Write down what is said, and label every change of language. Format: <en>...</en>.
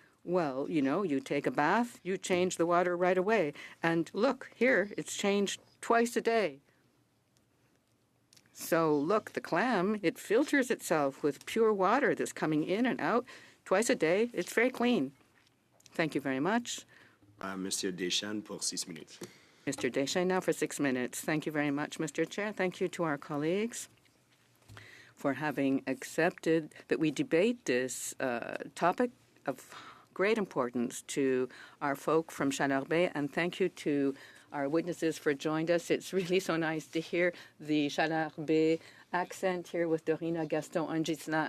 <en>Well, you take a bath, you change the water right away. And look, here, it's changed twice a day. So look, the clam, it filters itself with pure water that's coming in and out twice a day. It's very clean. Thank you very much.</en> <fr>Monsieur Deschamps pour 6 minutes.</fr> <en>Mr. Deschamps now for 6 minutes. Thank you very much, Mr. Chair. Thank you to our colleagues for having accepted that we debate this topic of great importance to our folk from Chaleur Bay, and thank you to our witnesses for joining us. It's really so nice to hear the Chaleur Bay accent here with Dorina, Gaston, and Ghislain.</en>